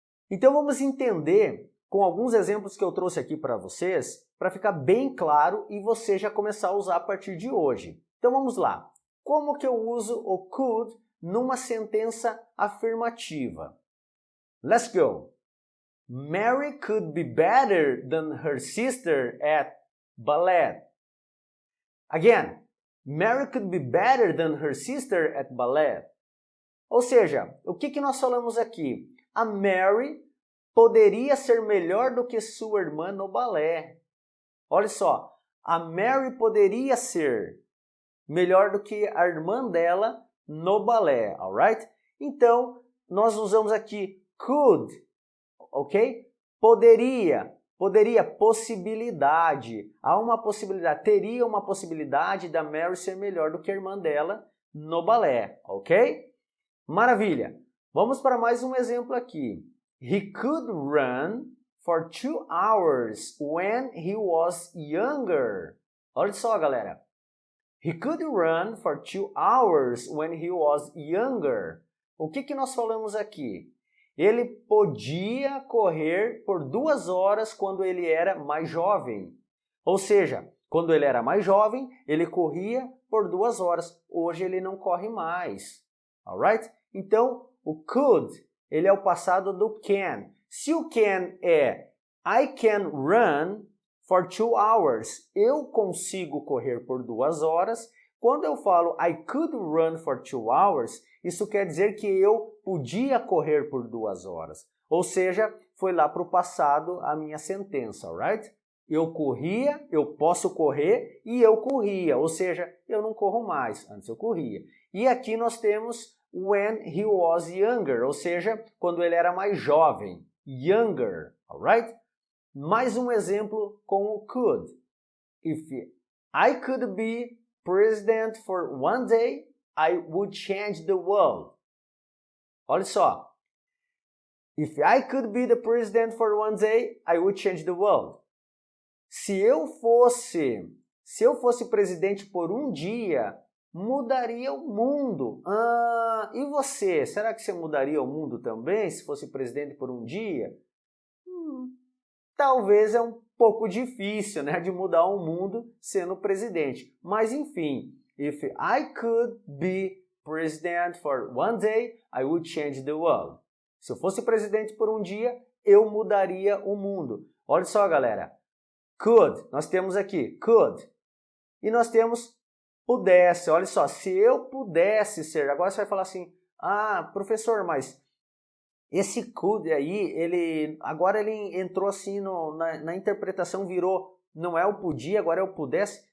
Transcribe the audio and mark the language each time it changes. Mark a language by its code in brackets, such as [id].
[pt] Então vamos entender com alguns exemplos que eu trouxe aqui para vocês, para ficar bem claro e você já começar a usar a partir de hoje. Então vamos lá. Como que eu uso o could numa sentença afirmativa? [en] Let's go. Mary could be better than her sister at ballet. Again, Mary could be better than her sister at ballet. [pt] Ou seja, o que nós falamos aqui? A Mary poderia ser melhor do que sua irmã no balé. Olha só, a Mary poderia ser melhor do que a irmã dela no balé, alright? Então, nós usamos aqui could, ok? Poderia, possibilidade. Há uma possibilidade, teria uma possibilidade da Mary ser melhor do que a irmã dela no balé, ok? Maravilha! Vamos para mais um exemplo aqui. [en] He could run for 2 hours when he was younger. [pt] Olha só, galera. [en] He could run for 2 hours when he was younger. [pt] O que nós falamos aqui? Ele podia correr por 2 horas quando ele era mais jovem. Ou seja, quando ele era mais jovem, ele corria por 2 horas. Hoje ele não corre mais. Alright? Então, o could, ele é o passado do can. Se o can é [en] I can run for 2 hours, [pt] eu consigo correr por 2 horas. Quando eu falo [en] I could run for 2 hours, [pt] isso quer dizer que eu podia correr por 2 horas. Ou seja, foi lá para o passado a minha sentença, alright? Eu corria, eu posso correr e eu corria. Ou seja, eu não corro mais, antes eu corria. E aqui nós temos [en] when he was younger, [pt] ou seja, quando ele era mais jovem. Younger, alright? Mais um exemplo com o could. [en] If I could be president for one day, I would change the world. [pt] Olha só. [en] If I could be the president for one day, I would change the world. [pt] Se eu fosse presidente por um dia, mudaria o mundo. E você? Será que você mudaria o mundo também se fosse presidente por um dia? Talvez é um pouco difícil, né, de mudar o mundo sendo presidente. Mas enfim, [en] if I could be president for one day, I would change the world. [pt] Se eu fosse presidente por um dia, eu mudaria o mundo. Olha só, galera. Could, nós temos aqui, could. E nós temos pudesse. Olha só, se eu pudesse ser. Agora você vai falar assim, ah, professor, mas esse could aí, agora ele entrou assim na interpretação, virou, não é o podia, agora é o pudesse.